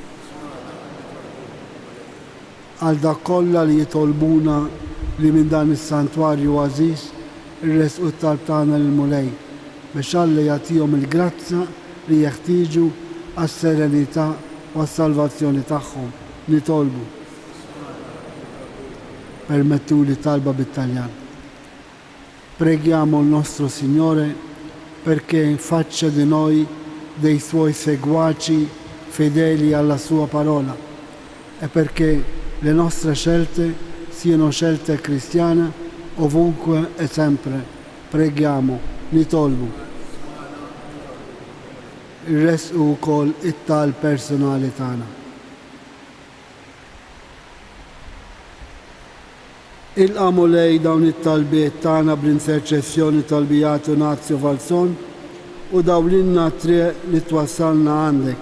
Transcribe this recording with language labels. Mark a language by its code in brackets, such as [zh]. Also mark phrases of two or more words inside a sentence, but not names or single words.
[mt] Għal dak kollha li jitolbuna li minn dan is-santwarju għażiż irresqu t-talb tagħna lill-mulej biex Alla jagħtihom il-grazza li jeħtieġu għas-serenità u għas-salvazzjoni tagħhom. Nitolbu. Permettu li talba bit-Taljan. [it] Preghiamo il nostro Signore perché faccia di noi dei Suoi seguaci fedeli alla Sua parola e perché le nostre scelte siano scelte cristiane ovunque e sempre. Preghiamo, [mt] nitolbu. Irresqu wkoll it-tal personali tagħna. Ilqamu lej dawn it-talbiet tagħna bl-interċessjoni tal-Bijatu Nazju Falzon u dawlinna triq li twassalna għandek.